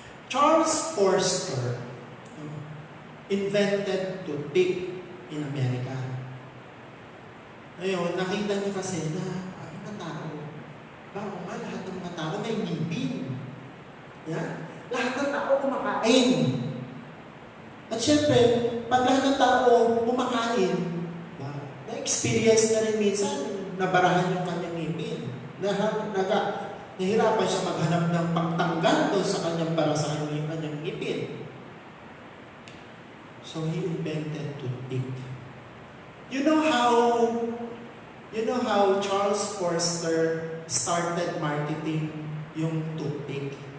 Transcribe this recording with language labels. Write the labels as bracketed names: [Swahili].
[English] Charles Forster invented toothpick in America. [Filipino] Ngayon, nakita niya kasi na mga tao, lahat ng mga tao may ngipin. Yeah? Lahat ng tao kumakain. At syempre, pag lahat ng tao kumakain, na-experience na rin minsan, nabarahan yung kanyang ngipin. Nahirapan siya maghanap ng pagtanggal doon sa kanyang bara sa kanyang ngipin. [English] So he invented toothpick. You know how Charles Forster started marketing yung toothpick?